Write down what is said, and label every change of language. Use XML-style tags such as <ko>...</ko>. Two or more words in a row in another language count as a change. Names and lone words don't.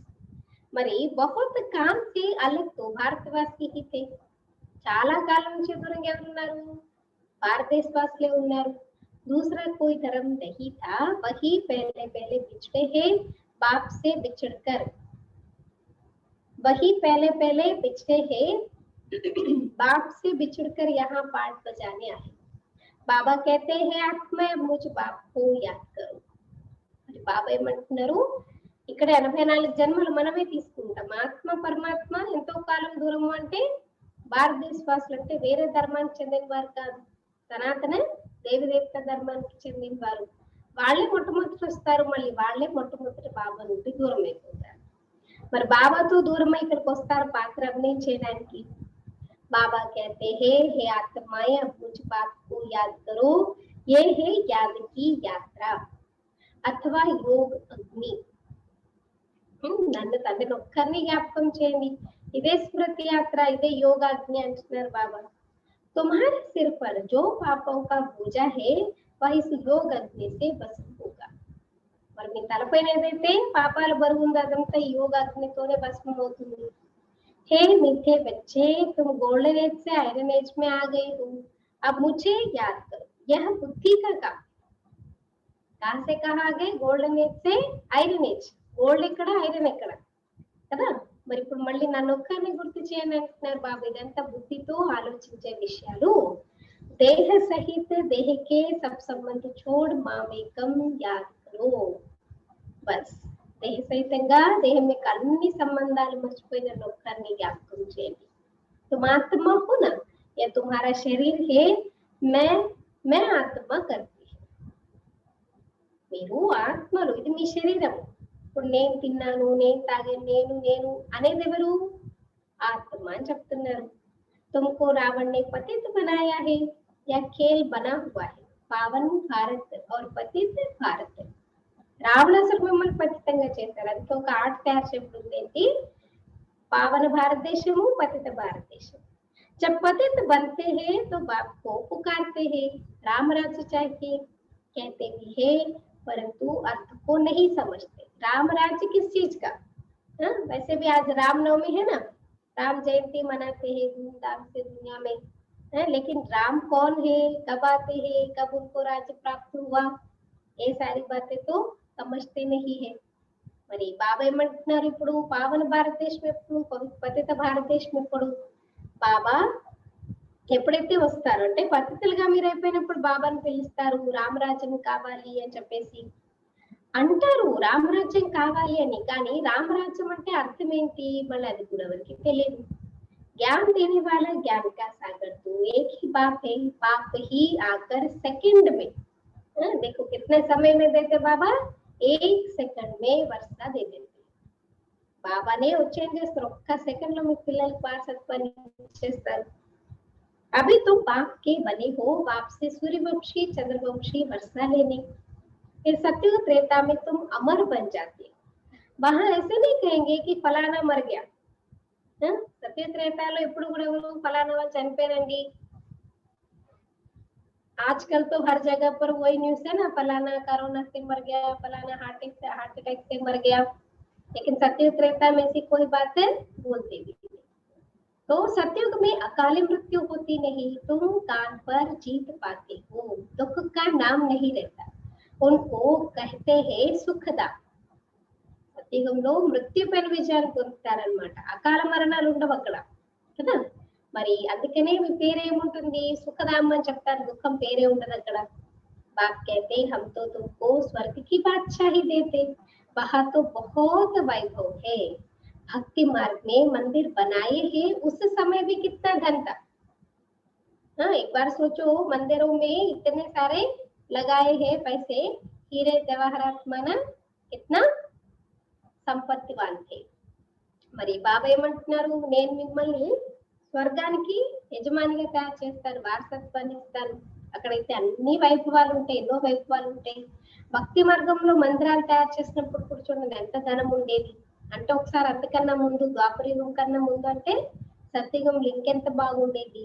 <te>మరి</te> <hi>बहुत काम से अलग तो भारतवासी ही थे.</hi> <te>చాలా కాలం నుంచి దూరంగా ఉన్నారు, భారతదేశవాసులే ఉన్నారు.</te> <hi>दूसरा कोई धर्म नहीं था, वही पहले पहले बिछड़े हैं बाप से बिछड़कर, वही पहले पहले बिछड़े हैं बाप से बिछड़कर यहाँ पाठ बजाने आए. बाबा कहते हैं आत्मा मुझ बाप को याद करो.</hi> <te>మరి బాబా ఏమంటున్నారు, ఇక్కడ 84 జన్మలు మనమే తీసుకుంటాం. ఆత్మ పరమాత్మ ఎంతో కాలం దూరం అంటే భారతదేశవాసులు అంటే వేరే ధర్మానికి చెందిన వారు కాదు, సనాతన దేవి దేవత ధర్మానికి చెందిన వారు. వాళ్ళే మొట్టమొదటి వస్తారు, మళ్ళీ వాళ్ళే మొట్టమొదటి బాబా నుండి దూరం అయిపోతారు. మరి బాబాతో దూరమై ఇక్కడికి వస్తారు పాత్ర అభినయం చేయడానికి.</te> <hi>బాబా कहते हैं हे आत्माएं अब मुझ बाप को याद करो, ये है याद की यात्रा अथवा योग अग्नि.</hi> <te>నన్ను తండ్రిని ఒక్కరిని జ్ఞాపకం చేయండి, ఇదే స్మృతి యాత్ర, ఇదే యోగాగ్ని అంటున్నారు బాబా.</te> <hi>तुम्हारे सिर पर जो पापों का बोझा है वह इस योग अग्नि से भस्म होगा.</hi> <te>మరి మీ తలపైన ఏదైతే పాపాల బరువు ఉందో అదంతా ఈ యోగాగ్నితోనే భస్మం అవుతుంది.</te> <hi>हे मीठे बच्चे तुम</hi> <en>golden age</en> <hi>से</hi> <en>iron age</en> <hi>में आ गए हो, अब मुझे याद करो, यह बुद्धि का काम. कहां से कहा आ गए,</hi> <en>golden age</en> <hi>से</hi> <en>iron age.</en> <te>గోల్డ్ ఎక్కడ, ఐరన్ ఎక్కడ కదా. మరి ఇప్పుడు మళ్ళీ నన్ను ఒక్కరిని గుర్తు చేయండి అంటున్నారు బాబా. ఇదంతా బుద్ధితో ఆలోచించే విషయాలు.</te> <hi>देह सहित देह के सब संबंध छोड़ मामेकम् याद करो.</hi> <te>బస్ దేహ సహితంగా దేహం యొక్క అన్ని సంబంధాలు మర్చిపోయి నన్ను ఒక్కరిని జ్ఞాపకం చేయండి.</te> <hi>तुम आत्मा हो ना, या तुम्हारा शरीर है, मैं आत्मा करती है.</hi> <te>మీరు ఆత్మలు, ఇది మీ శరీరం. ఇప్పుడు నేను తిన్నాను, నేను తాగాను, నేను నేను అనేది ఎవరు, ఆత్మ అని చెప్తున్నారు.</te> <hi>तुमको रावण ने पतित बनाया है, यह खेल बना हुआ है, पावन भारत और पतित भारत.</hi> <te>రావణాసుడు మిమ్మల్ని పతితంగా చేశారు, అందుకే ఒక ఆట తయారు చేయబడింది ఏంటి, పావన భారత దేశము పతిత భారత దేశం।</te> <hi>जब पतित बनते हैं तो बाप को पुकारते हैं, राम राज्य चाहिए कहते भी है, परंतु अर्थ को नहीं समझते। राम राज्य किस चीज का? वैसे भी आज रामनवमी है ना, राम जयंती मनाते हैं धूमधाम से दुनिया में, लेकिन राम कौन है, कब आते हैं, कब उनको राज्य प्राप्त हुआ, ये सारी बातें तो समझते नहीं है।</hi> <te>మరి బాబా ఏమంటున్నారు, ఇప్పుడు పావన భారతదేశం ఎప్పుడు, పతిత భారతదేశం ఎప్పుడు? బాబా ఎప్పుడైతే వస్తారో, అంటే పతితులుగా మీరు అయిపోయినప్పుడు బాబాని పిలుస్తారు, రామరాజ్యం కావాలి అని చెప్పేసి అంటారు, రామరాజ్యం కావాలి అని। కానీ రామరాజ్యం అంటే అర్థం ఏంటి, మళ్ళీ అది కూడా ఎవరికి తెలియదు।</te> <hi>ज्ञान देने वाला ज्ञान का सागर तो एक ही बाप है, बाप ही आकर सेकंड में, देखो कितने समय में देते बाबा, 1 सेकंड में वर्षा दे देते।</hi> <te>బాబానే వచ్చేం చేస్తారు, ఒక్క సెకండ్ లో మీ పిల్లలకు వారసత్వాన్ని ఇచ్చేస్తారు।</te> <hi>अभी तो बाप के बने हो, बाप से सूर्यवंशी चंद्रवंशी वर्षा लेने, फिर सत्युग त्रेता में तुम अमर बन जाते। वहां ऐसे नहीं कहेंगे कि फलाना मर गया, सत्य त्रेतालो</hi> <te>ఎప్పుడు కూడా</te> <hi>फलाना</hi> <te>వాళ్ళు చనిపోయారండి।</te> <hi>आजकल तो हर जगह पर वही न्यूज है ना, फलाना कोरोना से मर गया, फलाना</hi> <en>heart attack</en> <hi>से मर गया, लेकिन सत्युग त्रेता में से कोई बात बोलते भी नहीं। तो सत्युग में अकाली मृत्यु होती नहीं, तुम कान पर जीत पाते हो, दुख का नाम नहीं रहता, उनको कहते हैं सुखदा।</hi> <te>సత్యుగంలో మృత్యు పైన విజయాన్ని పొందుతారనమాట, అకాల మరణాలు ఉండవు అక్కడ కదా। మరి అందుకనే మీ పేరేముంటుంది, సుఖధామ్ అని చెప్తారు, దుఃఖం పేరే ఉండదు అక్కడ।</te> <hi>बाप कहते हम तो तुमको स्वर्ग की बादशाही देते, वहां तो बहुत वैभव है, भक्ति मार्ग में मंदिर बनाए हैं, उस समय भी कितना धन था। एक बार सोचो, मंदिरों में इतने सारे लगाए हैं पैसे, हीरे जवाहरात माना कितना సంపత్తివాన్ थे।</hi> <te>మరి బాబా ఏమంటున్నారు, నేను మిమ్మల్ని స్వర్గానికి యజమానిగా తయారు చేస్తాను, వారసత్వాన్ని ఇస్తాను, అక్కడైతే అన్ని వైభవాలు ఉంటాయి, ఎన్నో వైభవాలు ఉంటాయి। భక్తి మార్గంలో మందిరాలు తయారు చేసినప్పుడు కూర్చోండి ఎంత ధనం ఉండేది అంటే, ఒకసారి అంతకన్నా ముందు ద్వాపరయుగం కన్నా ముందు అంటే సత్యుగం ఇంకెంత బాగుండేది।</te>